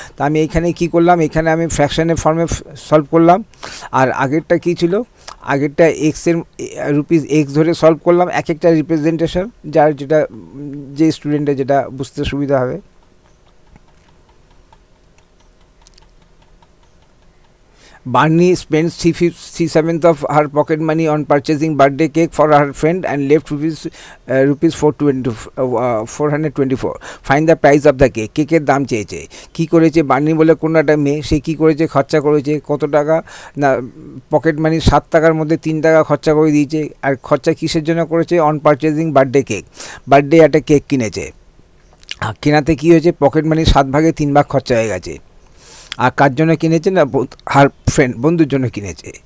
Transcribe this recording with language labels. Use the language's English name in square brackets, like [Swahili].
[Bangla] তা আমি এখানে কি করলাম, এখানে আমি ফ্র্যাকশনের ফর্মে সলভ করলাম। আর আগেরটা কি ছিল, আগেরটা এক্সের ₹x ধরে সলভ করলাম, এক একটা রিপ্রেজেন্টেশন, যার যেটা যে স্টুডেন্টের যেটা বুঝতে সুবিধা হবে। [English] Barney spends 3/7 of her pocket money on purchasing birthday cake for her friend and left rupees 424. Find the price of the cake. [Bangla] কেকের দাম চেয়েছে। কি করেছে বার্নি বলে কোনো একটা মেয়ে, সে কি করেছে, খরচা করেছে কত টাকা না, পকেট মানি 7 টাকার মধ্যে 3 টাকা খরচা করে দিয়েছে। আর খরচা কিসের জন্য করেছে? [English] on purchasing birthday cake, [Bangla] birthday একটা কেক কিনেছে। কেনাতে কী হয়েছে, পকেট মানি 7 ভাগে 3 ভাগ খরচা হয়ে গেছে। আর কার জন্য কিনেছে না, হার ফ্রেন্ড, বন্ধুর জন্য কিনেছে।